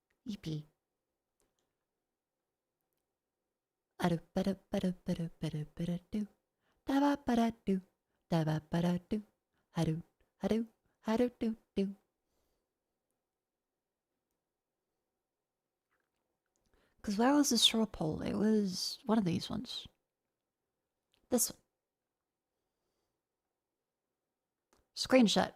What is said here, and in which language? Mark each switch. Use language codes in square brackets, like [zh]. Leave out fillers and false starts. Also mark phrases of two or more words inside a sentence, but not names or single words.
[en] EP. Adu bada bada bada bada bada do. Da bada do. Da bada do. Hadu hadu hadu do do. Because where was the straw poll? It was one of these ones. This one. Screenshot.